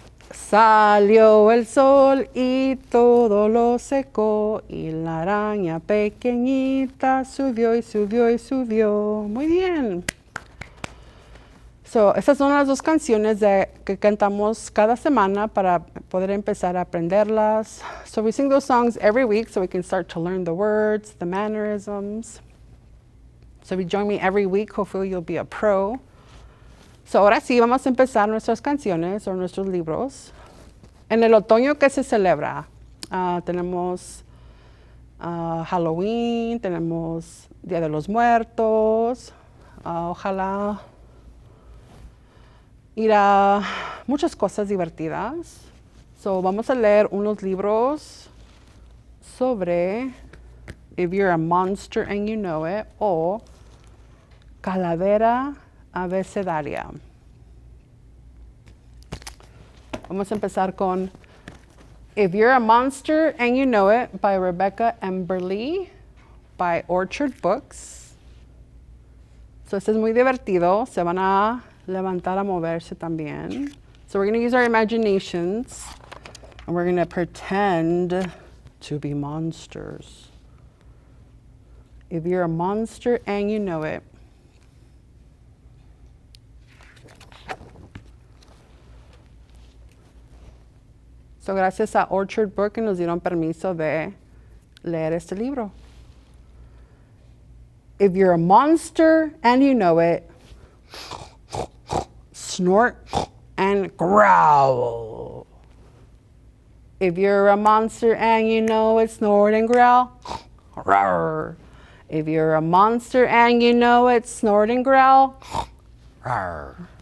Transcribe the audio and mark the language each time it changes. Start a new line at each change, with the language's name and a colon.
Spanish: Salió el sol y todo lo secó. Y la araña pequeñita subió y subió y subió. Muy bien. So, estas son las dos canciones que cantamos cada semana para poder empezar a aprenderlas.
English: So we sing those songs every week so we can start to learn the words, the mannerisms. So if you join me every week, hopefully you'll be a pro.
Spanish: So ahora sí, vamos a empezar nuestras canciones o nuestros libros. En el otoño, ¿qué se celebra? Tenemos Halloween, tenemos Día de los Muertos, ojalá ir a muchas cosas divertidas. So, vamos a leer unos libros sobre If You're a Monster and You Know It o Calavera Abecedaria. Vamos a empezar con If You're a Monster and You Know It by Rebecca Emberly by Orchard Books. So, este es muy divertido. Se van a levantar a moverse también.
English: So we're going to use our imaginations and we're going to pretend to be monsters. If you're a monster and you know it.
Spanish: So gracias a Orchard Book que nos dieron permiso de leer este libro.
English: If you're a monster and you know it, snort and growl. If you're a monster and you know it, snort and growl. Rawr. If you're a monster and you know it, snort and growl. Rawr.